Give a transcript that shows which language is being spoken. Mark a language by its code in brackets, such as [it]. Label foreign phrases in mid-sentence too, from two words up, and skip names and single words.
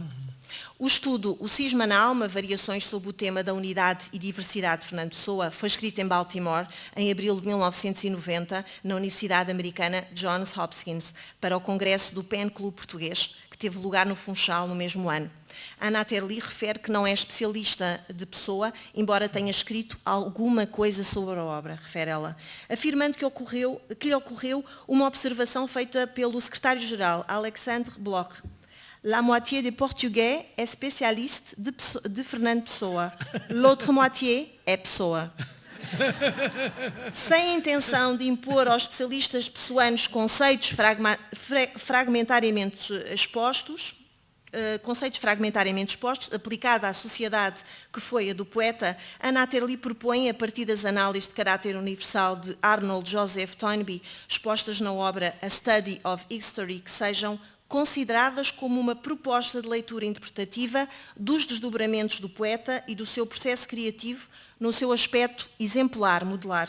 [pt] O estudo O Cisma na Alma, variações sobre o tema da unidade e diversidade de Fernando Pessoa, foi escrito em Baltimore em abril de 1990 na Universidade Americana Johns Hopkins para o Congresso do PEN Clube Português, que teve lugar no Funchal no mesmo ano. Ana Atterley refere que não é especialista de Pessoa, embora tenha escrito alguma coisa sobre a obra, refere ela, afirmando que lhe ocorreu uma observação feita pelo secretário-geral Alexandre Bloch. [fr] La moitié des Portugais est spécialiste de Fernando Pessoa. L'autre moitié é Pessoa. [pt] Sem a intenção de impor aos especialistas pessoanos conceitos fragmentariamente expostos, aplicada à sociedade que foi a do poeta, Ana Atterley propõe, a partir das análises de caráter universal de Arnold Joseph Toynbee, expostas na obra A Study of History, que sejam consideradas como uma proposta de leitura interpretativa dos desdobramentos do poeta e do seu processo criativo no seu aspecto exemplar, modular.